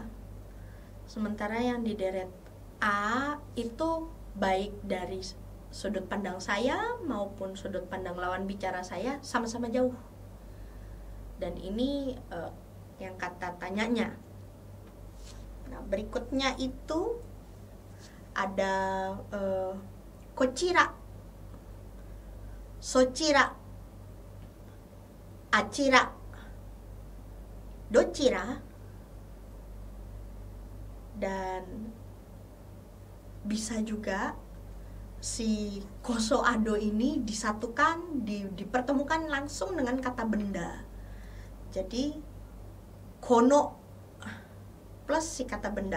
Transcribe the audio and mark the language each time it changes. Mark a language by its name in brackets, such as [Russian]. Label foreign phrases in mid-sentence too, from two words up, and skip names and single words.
[Indonesian] Sementara yang dideret a itu baik dari sudut pandang saya maupun sudut pandang lawan bicara saya sama-sama jauh. Dan ini yang kata tanyanya. Nah, berikutnya itu ada [Japanese] こちら、そちら、あちら、どちら, [Indonesian] dan bisa juga si [Japanese] こそあど [Indonesian] ini disatukan, dipertemukan langsung dengan kata benda. Jadi kono plus si kata benda.